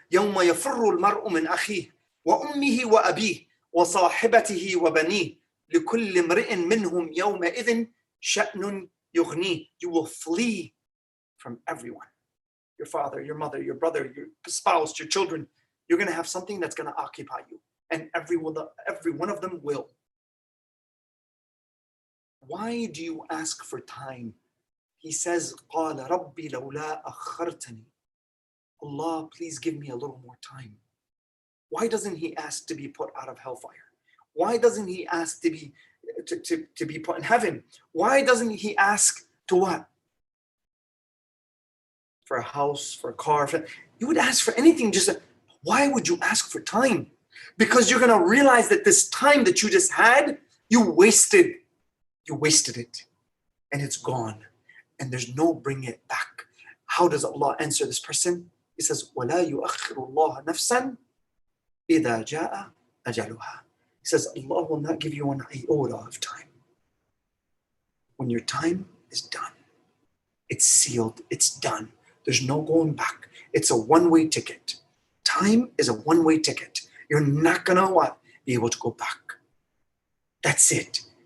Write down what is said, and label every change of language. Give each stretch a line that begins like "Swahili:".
Arabic: يَوْمَ يَفِرُّ الْمَرْءُ مِنْ أَخِيهِ وَأُمِّهِ وَأَبِيهِ وَصَاحِبَتِهِ وَبَنِيهِ لِكُلِّ امْرِئٍ مِّنْهُمْ يَوْمَئِذٍ شَأْنٌ يُغْنِيهِ.
English: You will flee from everyone. Your father, your mother, your brother, your spouse, your children. You're going to have something that's going to occupy you. And every one of them will. Why do you ask for time? He says,
Arabic: قَالَ رَبِّ لَوْلَا أَخَّرْتَنِي.
English: Allah, please give me a little more time. Why doesn't he ask to be put out of hellfire? Why doesn't he ask to be put in heaven? Why doesn't he ask to what? For a house, for a car. You would ask for anything. Why would you ask for time? Because you're going to realize that this time that you just had, you wasted it. And it's gone. And there's no bringing it back. How does Allah answer this person? He says,
Arabic: وَلَا يُؤَخِّرُ اللَّهَ نَفْسًا إِذَا جَاءَ أَجَلُهَا.
English: He says, Allah will not give you an iota of time. When your time is done, it's sealed, it's done. There's no going back. It's a one-way ticket. Time is a one-way ticket. You're not gonna what? Be able to go back. That's it.